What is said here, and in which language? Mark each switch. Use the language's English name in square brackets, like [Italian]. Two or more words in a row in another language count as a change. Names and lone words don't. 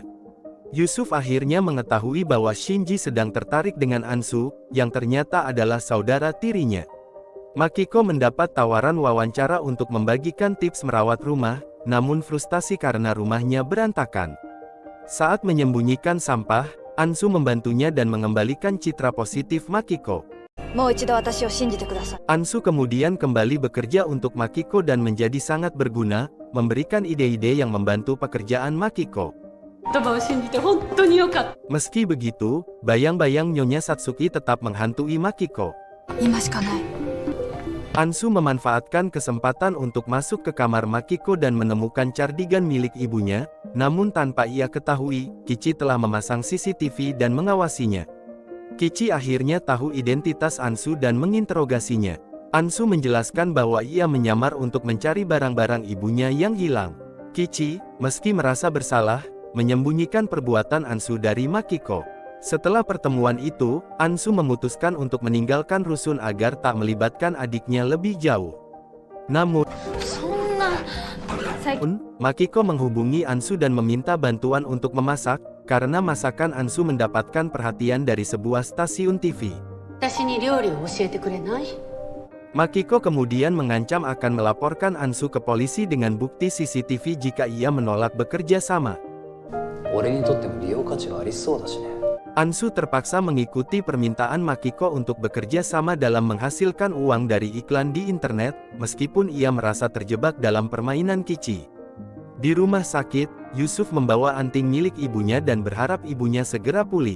[Indonesian] Yusuf akhirnya mengetahui bahwa Shinji sedang tertarik dengan Ansu, yang ternyata adalah saudara tirinya. Makiko mendapat tawaran wawancara untuk membagikan tips merawat rumah, namun frustasi karena rumahnya berantakan. Saat menyembunyikan sampah, Ansu membantunya dan mengembalikan citra positif Makiko. [Japanese] もう一度私を信じてください。 [Indonesian] Ansu kemudian kembali bekerja untuk Makiko dan menjadi sangat berguna, memberikan ide-ide yang membantu pekerjaan Makiko. [Japanese] 言葉を信じて本当によかった。 [Indonesian] Meski begitu, bayang-bayang Nyonya Satsuki tetap menghantui Makiko. [Japanese] 今しかない。 [Indonesian] Ansu memanfaatkan kesempatan untuk masuk ke kamar Makiko dan menemukan cardigan milik ibunya, namun tanpa ia ketahui, Kichi telah memasang CCTV dan mengawasinya. Kichi akhirnya tahu identitas Ansu dan menginterogasinya. Ansu menjelaskan bahwa ia menyamar untuk mencari barang-barang ibunya yang hilang. Kichi, meski merasa bersalah, menyembunyikan perbuatan Ansu dari Makiko. Setelah pertemuan itu, Ansu memutuskan untuk meninggalkan rusun agar tak melibatkan adiknya lebih jauh. Namun, [Japanese] そんな。最近 [Indonesian] Makiko menghubungi Ansu dan meminta bantuan untuk memasak, karena masakan Ansu mendapatkan perhatian dari sebuah stasiun TV. [Japanese] 私に料理を教えてくれない？ [Indonesian] Makiko kemudian mengancam akan melaporkan Ansu ke polisi dengan bukti CCTV jika ia menolak bekerja sama. [Japanese] 俺にとっても利用価値がありそうだしね。 [Indonesian] Ansu terpaksa mengikuti permintaan Makiko untuk bekerja sama dalam menghasilkan uang dari iklan di internet, meskipun ia merasa terjebak dalam permainan Kichi. Di rumah sakit, Yusuf membawa anting milik ibunya dan berharap ibunya segera pulih.